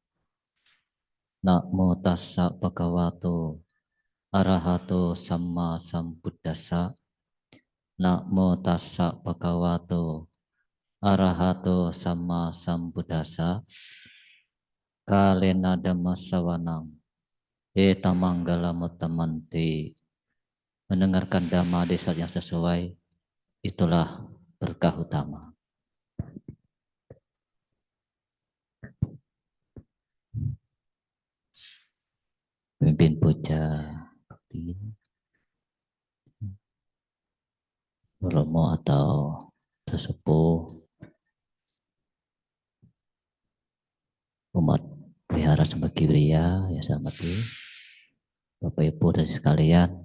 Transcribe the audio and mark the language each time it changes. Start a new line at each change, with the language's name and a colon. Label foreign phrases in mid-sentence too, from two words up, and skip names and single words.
Pali: Namo tassa bhagavato arahato sama sambuddhassa. Namo tassa bhagavato arahato sama sambuddhassa. Kalena dhamma sawanang etamanggala mutamanti.
Indonesian: Mendengarkan dhamma di saat yang sesuai, itulah berkah utama. Pemimpin puja bakti, romo atau sesepuh, umat Wihara Sambagiriya yang saya hormati, Bapak Ibu dan sekalian,